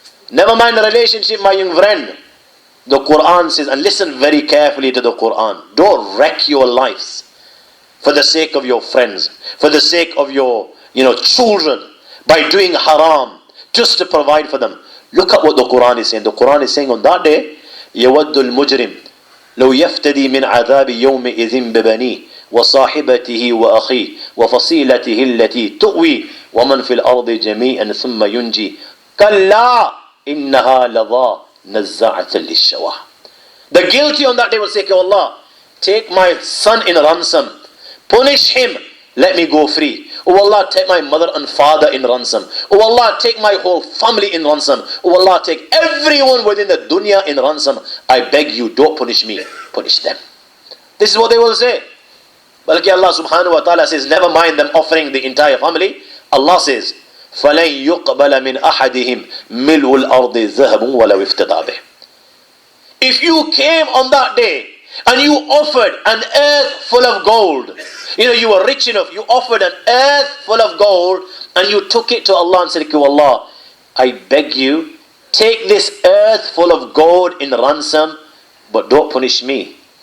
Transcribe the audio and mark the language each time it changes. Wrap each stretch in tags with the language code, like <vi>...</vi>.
<en>Never mind the relationship, my young friend. The Quran says, and listen very carefully to the Quran, don't wreck your lives for the sake of your friends, for the sake of your children, by doing haram, just to provide for them. Look at what the Quran is saying. The Quran is saying on that day,</en> <ar>يَوَدُّ الْمُجْرِمِ لو يفتدي من عذاب يومئذ ببنيه وصاحبته وأخيه وفصيلته التي تؤوي ومن في الأرض جميعا ثم ينجي كلا إنها لظى نزاعة للشوى.</ar> <en>The guilty on that day will say, oh Allah, take my son in ransom, punish him, let me go free. Oh Allah, take my mother and father in ransom. Oh Allah, take my whole family in ransom. Oh Allah, take everyone within the dunya in ransom. I beg you, don't punish me, punish them. This is what they will say. But Allah subhanahu wa ta'ala says, never mind them offering the entire family. Allah says,</en> <ar>فَلَنْ يُقْبَلَ مِنْ أَحَدِهِمْ مِلْءُ الْأَرْضِ ذَهَبٌ وَلَوْ اِفْتَدَى بِهِ.</ar> <en>If you came on that day and you offered an earth full of gold, you were rich enough, you offered an earth full of gold and you took it to Allah and said, oh Allah, I beg you, take this earth full of gold in ransom, but don't punish me.</en>